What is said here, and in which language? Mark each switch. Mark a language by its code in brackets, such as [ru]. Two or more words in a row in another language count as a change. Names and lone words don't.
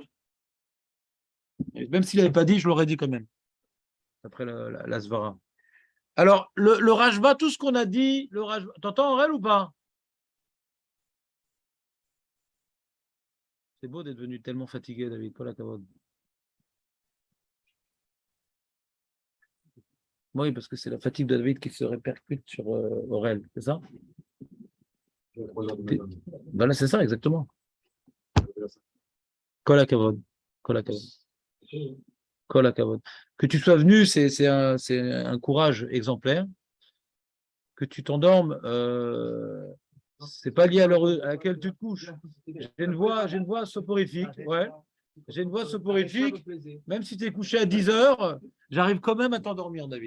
[fr] Même s'il n'avait pas dit, je l'aurais dit quand même. Après la Svara. Alors, le Rajba, tout ce qu'on a dit, le Rajba, t'entends Aurel ou pas? C'est beau d'être devenu tellement fatigué, David. [he] כל הכבוד. [fr] Oui, parce que c'est la fatigue de David qui se répercute sur Aurel, c'est ça? Voilà, c'est ça, exactement. [he] כל הכבוד. כל הכבוד. כל הכבוד. [fr] Que tu sois venu, c'est un courage exemplaire. Que tu t'endormes, c'est pas lié à l'heure à laquelle tu te couches. J'ai une voix soporifique. Ouais. J'ai une voix soporifique. Même si tu es couché à 10 heures, j'arrive quand même à t'endormir, David.